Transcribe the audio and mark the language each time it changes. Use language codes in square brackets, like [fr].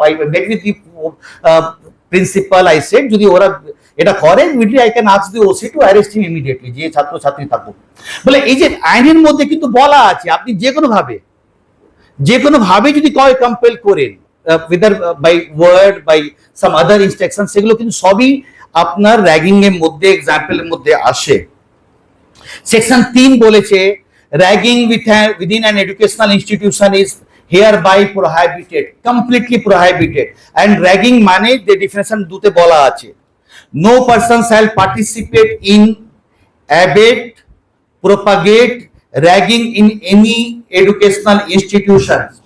[en] I met with the principal, I said [bn] যদি ওরা এটা করে [en] immediately I can ask the OC to arrest him immediately, [bn] যে ছাত্র ছাত্রী থাকুক। বলে এই যে আইনের মধ্যে কিন্তু বলা আছে আপনি যে কোনো ভাবে যদি কম্পেল করেন, [en] whether by word by some other instruction, [bn] সেগুলো কিন্তু সবই আপনার র্যাগিং এর মধ্যে, এক্সাম্পলের মধ্যে আসে। [en] Section 3 বলেছে ragging within an educational institution is hereby prohibited, completely prohibited। and ragging [bn] মানে যে ডিফিনিশন দুতে বলা আছে, [en] no person shall participate in, abet, propagate ragging in any educational institution.